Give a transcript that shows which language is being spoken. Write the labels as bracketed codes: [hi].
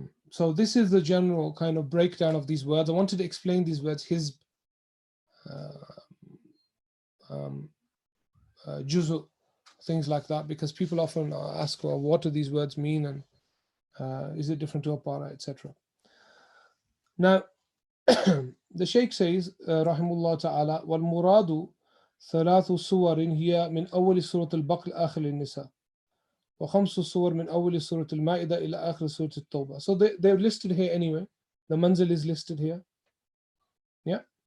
[en] So this is the general kind of breakdown of these words. I wanted to explain these words, hizb, juzu, things like that, because people often ask, well, what do these words mean, and is it different to a para, etc. Now, the Shaykh says, [ar] rahimullah ta'ala, wal muradu ثلاث صور هي من أول سورة البقرة آخر النساء وخمس صور من أول سورة المائدة إلى آخر سورة التوبة. [en] So they're listed here anyway. The manzil is listed here. Yeah.